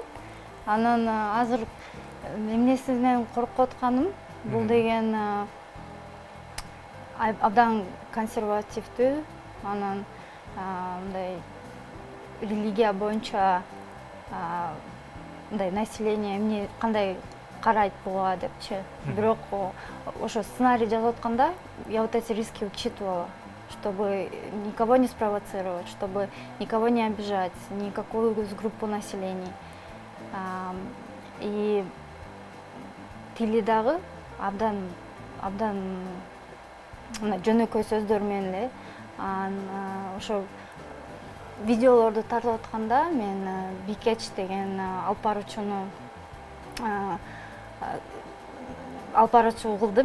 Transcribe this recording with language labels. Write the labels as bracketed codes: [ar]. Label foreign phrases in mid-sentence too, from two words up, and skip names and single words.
[ky] Анан азыр эмнесинен коркуп атканым, бул деген абдан консервативдүү, анан мындай религия боюнча мындай население эмне кандай карайт буга депчи. Бирок ошо сценарий жазып атканда [ru] я вот эти риски учитывала, чтобы никого не спровоцировать, чтобы никого не обижать, никакую группу населения. [ky] И тили дагы абдан жөнөкөй сөздөр менен эле. Ошо видеолорду тартып атканда мен Бикеч деген алып баруучу кылдым.